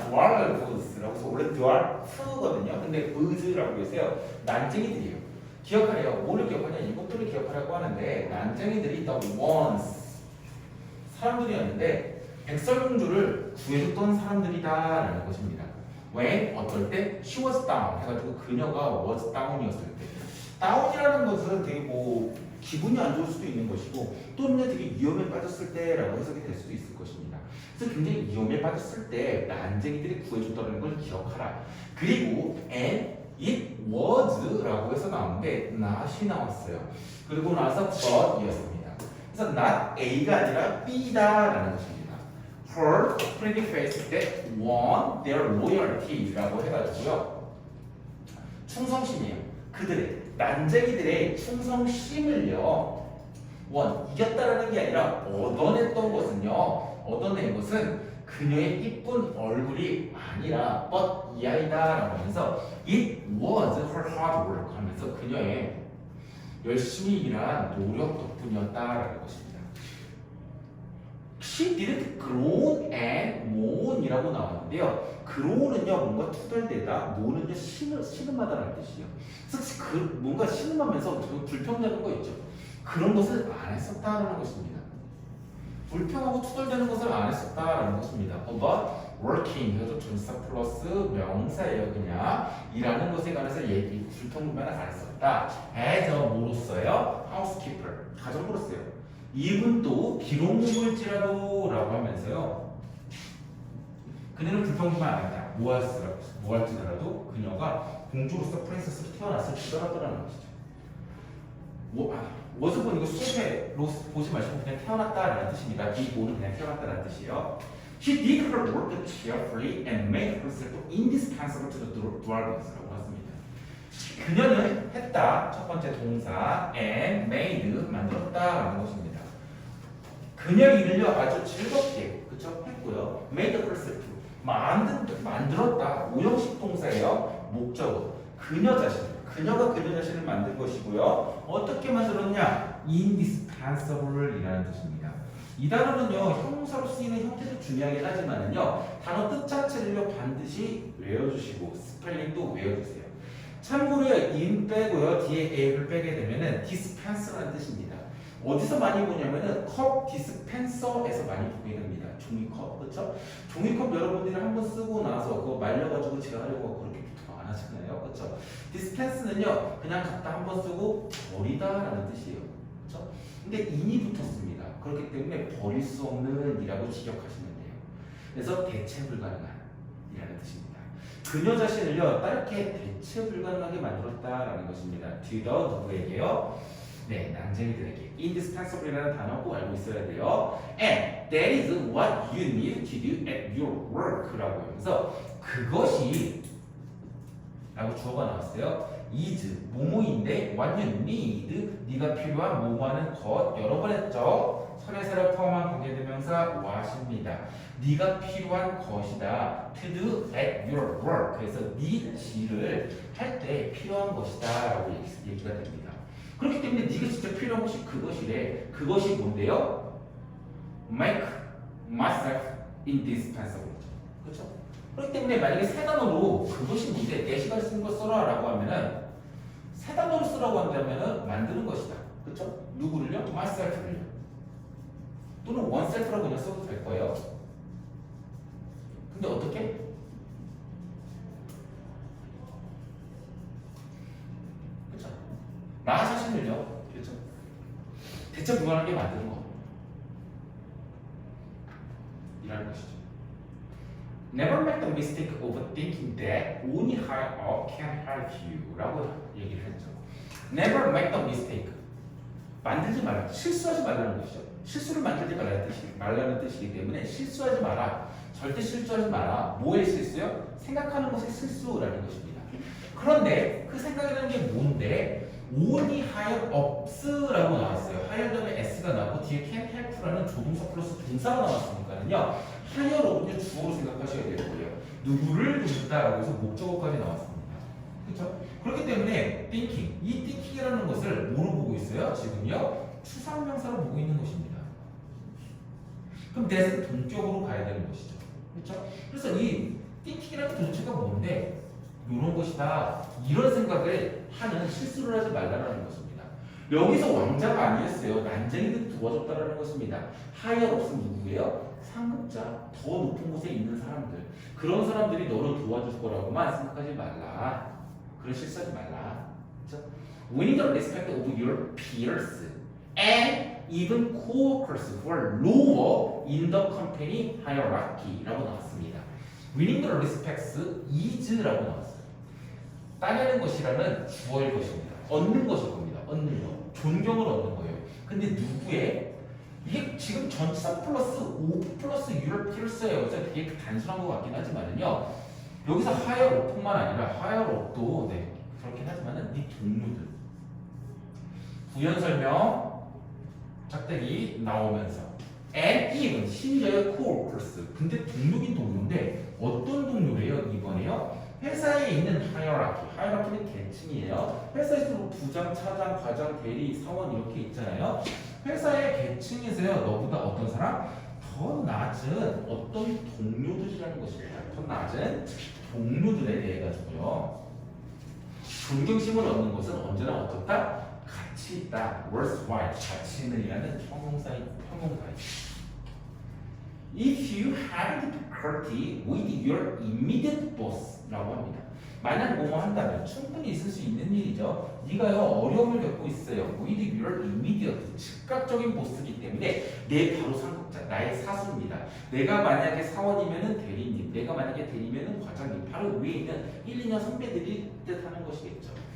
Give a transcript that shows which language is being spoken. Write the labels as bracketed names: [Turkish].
[Korean] dwell woods라고 해서 원래 dwell 거든요. 근데 woods라고 해서요. 난쟁이들이에요. 기억하래요. 뭐를 기억하냐? 이것들을 기억하라고 하는데 난쟁이들이 the ones 사람들이었는데 백설공주를 구해줬던 사람들이다라는 것입니다. 왜? 어떨 때? [English] She was down [Korean] 해가지고 그녀가 [English] was down이었을 때. [Korean] 다운이라는 것은 되게 뭐 기분이 안 좋을 수도 있는 것이고 또는 되게 위험에 빠졌을 때라고 해석이 될 수도 있을 것입니다. 그래서 굉장히 위험에 빠졌을 때 난쟁이들이 구해줬다는 걸 기억하라. 그리고 [English] and it was [Korean] 라고 해서 나오는데 not이 나왔어요. 그리고 나서 but이었습니다. 그래서 not A가 아니라 B다라는 것입니다. [English] Her pretty face that won their loyalty라고 해가지고요. [Korean] 충성심이에요. 그들의 난쟁이들의 충성심을요 이겼다라는 게 아니라 얻어냈던 것은요 얻어낸 것은 그녀의 이쁜 얼굴이 아니라 but 이 아이다라고 하면서 [English] it was her hard work [Korean] 하면서 그녀의 열심히 일한 노력 덕분이었다라는 것입니다. [English] She didn't groan and moan이라고 나왔는데요. [Korean] grow는요 뭔가 투덜대다, moan은요 신음하다라는 뜻이에요. 그래서 뭔가 신음하면서 불평되는 거 있죠. 그런 것을 안 했었다라는 것입니다. 불평하고 투덜대는 것을 안 했었다라는 것입니다. [English] But working [Korean] 이것도 전치사 플러스 명사예요. 그냥 일하는 것에 관해서 불평불만을 안 했었다. as a 뭐로써요? housekeeper 가정부로써요. 이분도 기록물질라도 라고 하면서요 그녀는 불평불만 안 했다. 뭐 할지라도 그녀가 공주로서 프린세스로 태어났을지라도라는 것이죠. 워즈본 이거 수업에 로스 보지 마시고 그냥 태어났다라는 뜻입니다. 이 모는 그냥 태어났다라는 뜻이에요. [English] She did her work cheerfully and made herself indispensable to the dwellings.라고 했습니다. [Korean] 그녀는 했다. 첫 번째 동사 and made 만들었다라는 것입니다. 그녀 일을요 아주 즐겁게 그쵸 했고요. made herself 만들었다. 오형식 동사예요. 목적어 그녀가 그녀 자신을 만든 것이고요. 어떻게 만들었냐? indispensable 이라는 뜻입니다. 이 단어는요 형용사로 쓰이는 형태도 중요하긴 하지만은요 단어 뜻 자체를요 반드시 외워주시고 스펠링도 외워주세요. 참고로 in 빼고요 뒤에 a를 빼게 되면은 dispenser라는 뜻입니다. 어디서 많이 보냐면은 컵 디스펜서에서 많이 보게 됩니다. 종이컵 그렇죠? 종이컵 여러분들이 한번 쓰고 나서 그거 말려가지고 제가 하려고 그렇게 부탁 안 하잖아요. 그렇죠? 디스펜스는요 그냥 갖다 한번 쓰고 버리다라는 뜻이에요. 그렇죠? 근데 in이 붙었습니다. 그렇기 때문에 버릴 수 없는 이라고 직역하시면 돼요. 그래서 대체 불가능한 이라는 뜻입니다. 그녀 자신을요 따르게 대체 불가능하게 만들었다라는 것입니다. 뒤더 누구에게요? 네, 난쟁이들에게 indispensable이라는 단어 꼭 알고 있어야 돼요. [English] And that is what you need to do at your work라고 하면서 [Korean] 그것이 라고 주어가 나왔어요. is 뭐뭐인데 [English] what you need [Korean] 네가 필요한 뭐뭐하는 것 여러 번 했죠. 선행사를 포함한 관계대명사 what입니다. 네가 필요한 것이다. [English] to do at your work [Korean] 그래서 네 일을 할 때 필요한 것이다 라고 얘기가 됩니다. 그렇기 때문에 네가 진짜 필요한 것이 그것이래. 그것이 뭔데요? [English] Make myself indispensable. [Korean] 그렇죠? 그렇기 때문에 만약에 세 단어로 그것이 뭔데 내 시간 쓰는 거 써라 라고 하면은 세 단어로 쓰라고 한다면은 만드는 것이다. 그렇죠? 누구를요? myself를요. 또는 oneself라고 그냥 써도 될 거예요. 근데 어떻게? 나 자신을요, 그렇죠? 대체 불가능하게 만드는 거. 이라는 것이죠. [English] Never make the mistake of thinking that only high up can help you 라고 [Korean] 얘기를 했죠. [English] Never make the mistake. [Korean] 만들지 말라. 실수하지 말라는 것이죠. 실수를 만들지 말라는 뜻이기 때문에 실수하지 마라. 절대 실수하지 마라. 뭐의 실수요? 생각하는 것의 실수라는 것입니다. 그런데 그 생각이라는 게 뭔데? [English] only higher ups라고 나왔어요. [Korean] higher 다음에 s가 나고 뒤에 can help라는 조동사 플러스 동사가 나왔으니까는요. higher up을 주어로 생각하셔야 될 거예요. 누구를 돕다라고 해서 목적어까지 나왔습니다. 그렇죠? 그렇기 때문에 thinking, 이 thinking이라는 것을 뭐로 보고 있어요? 지금요? 추상명사로 보고 있는 것입니다. 그럼 that은 동격으로 가야 되는 것이죠. 그렇죠? 그래서 이 think이라는 게 도대체가 뭔데? 이런 것이다. 이런 생각을 하는 실수를 하지 말라는 것입니다. 여기서 왕자가 아니었어요. 난쟁이들 도와줬다라는 것입니다. higher ups는 누구예요? 상급자, 더 높은 곳에 있는 사람들. 그런 사람들이 너를 도와줄 거라고만 생각하지 말라. 그런 실수하지 말라. 그렇죠? [English] Winning the respect of your peers and even co-workers who are lower in the company hierarchy라고 나왔습니다. Winning the respects is라고 나왔어요. [Korean] 따내는 것이라는 주어일 것입니다. 얻는 것일 겁니다. 얻는 것. 존경을 얻는 거예요. 근데 누구의? 이게 지금 전치사 플러스 O 플러스 U를 필수예요. 그래서 되게 단순한 것 같긴 하지만요. 여기서 higher up뿐만 아니라 higher up도 네, 그렇긴 하지만은 네 동료들. 부연 설명 짝대기 나오면서 [English] and even [Korean] 심지어의 co-workers. 근데 동료긴 동료인데 어떤 동료래요? 이번에요. 회사에 있는 하이어라키는 계층이에요. 회사에서 뭐 부장, 차장, 과장, 대리, 사원 이렇게 있잖아요. 회사의 계층에서요. 너보다 어떤 사람? 더 낮은 어떤 동료들이라는 것입니다. 더 낮은 동료들에 대해 가지고요. 존경심을 얻는 것은 언제나 어떻다? 가치 있다. worthwhile. 가치 있는이라는 형용사입니다. [English] If you have difficulty with your immediate boss라고 합니다. [Korean] 만약 뭐뭐 한다면 충분히 있을 수 있는 일이죠. 네가요 어려움을 겪고 있어요. with your immediate 즉각적인 보스이기 때문에 내 바로 상급자, 나의 사수입니다. 내가 만약에 사원이면은 대리님, 내가 만약에 대리면은 과장님, 바로 위에 있는 1, 2년 선배들이 뜻하는 것이겠죠.